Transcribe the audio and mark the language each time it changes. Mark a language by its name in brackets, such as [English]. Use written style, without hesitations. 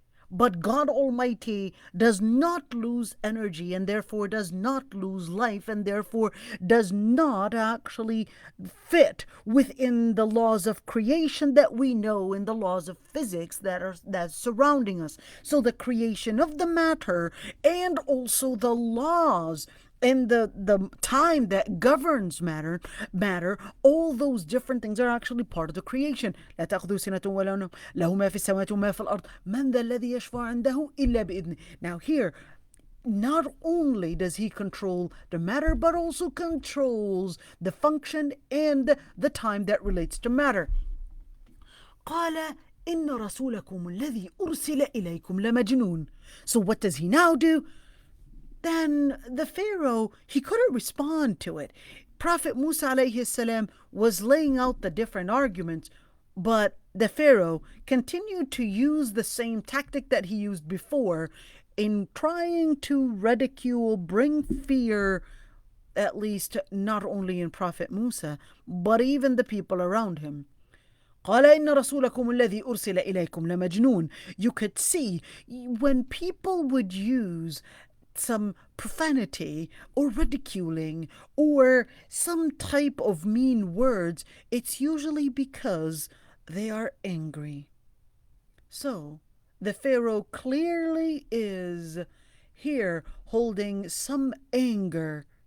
[English] But God Almighty does not lose energy and therefore does not lose life and therefore does not actually fit within the laws of creation that we know in the laws of physics that's surrounding us. So the creation of the matter and also the laws and the time that governs matter, all those different things are actually part of the creation. [Arabic] لا تأخذه سنة ولا نوم له ما في السماوات وما في الأرض من ذا الذي يشفع عنده إلا بإذنه. [English] Now here, not only does he control the matter, but also controls the function and the time that relates to matter. [Arabic] قال إن رسولكم الذي أرسل إليكم لمجنون. [English] So what does he now do? Then the Pharaoh, he couldn't respond to it. Prophet Musa alayhi salam was laying out the different arguments, but the Pharaoh continued to use the same tactic that he used before in trying to ridicule, bring fear, at least not only in Prophet Musa, but even the people around him. [Arabic] قال إن رسولكم الذي أرسل إليكم لمجنون. [English] You could see when people would use some profanity or ridiculing or some type of mean words, it's usually because they are angry. So the Pharaoh clearly is here holding some anger.